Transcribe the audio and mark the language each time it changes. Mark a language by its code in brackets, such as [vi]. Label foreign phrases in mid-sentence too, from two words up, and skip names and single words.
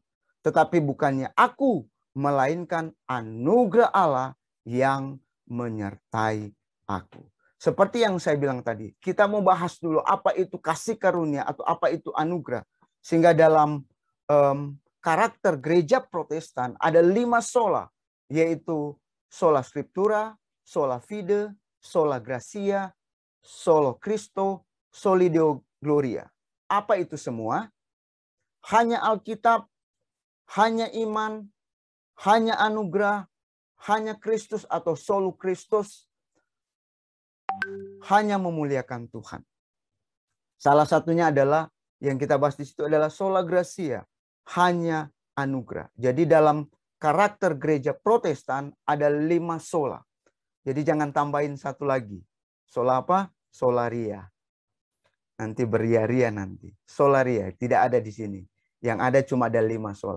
[id] Tetapi bukannya aku, melainkan anugerah Allah yang menyertai aku. Seperti yang saya bilang tadi, kita mau bahas dulu apa itu kasih karunia atau apa itu anugerah. Sehingga dalam karakter gereja Protestan ada 5 sola, yaitu [la] sola scriptura, sola fide, sola gratia, solo Christo, soli Deo gloria. [id] Apa itu semua? Hanya Alkitab, hanya iman, hanya anugerah, hanya Kristus atau solo Kristus, hanya memuliakan Tuhan. Salah satunya adalah yang kita bahas di situ adalah [la] sola gratia, [id] hanya anugerah. Jadi dalam karakter gereja Protestan ada 5 sola. Jadi jangan tambahin satu lagi. Sola apa? Solaria. Nanti beria-ria nanti. Solaria tidak ada di sini. Yang ada cuma ada 5 sola.